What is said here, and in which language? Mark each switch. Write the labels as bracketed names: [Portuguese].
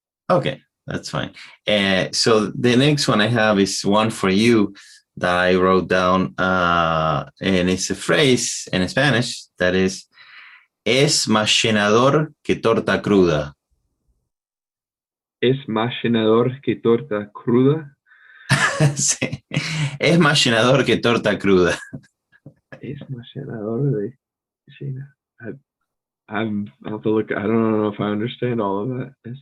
[English] Okay, that's fine. So the next one I have is one for you that I wrote down, and it's a phrase in Spanish that is, [Spanish] es más llenador que torta cruda. Es más llenador que torta cruda. Sí. Es más llenador que torta cruda. Es más llenador de llena. [English] I'll have to look. I don't know if I understand all of that.